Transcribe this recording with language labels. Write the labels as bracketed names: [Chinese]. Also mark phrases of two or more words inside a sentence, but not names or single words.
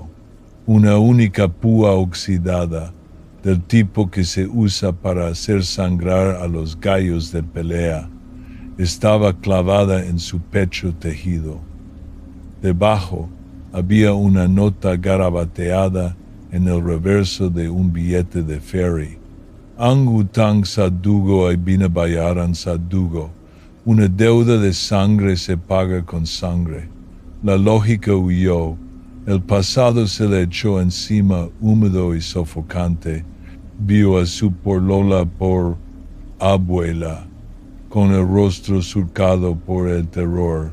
[Spanish] Una única púa oxidada, del tipo que se usa para hacer sangrar a los gallos de pelea, estaba clavada en su pecho tejido. Debajo había una nota garabateada en el reverso de un billete de ferry. [Filipino] Ang utang sa dugo ay binabayaran sa dugo. [Spanish] Una deuda de sangre se paga con sangre. La lógica huyó. El pasado se le echó encima, húmedo y sofocante. Vio a su porlola por abuela, con el rostro surcado por el terror.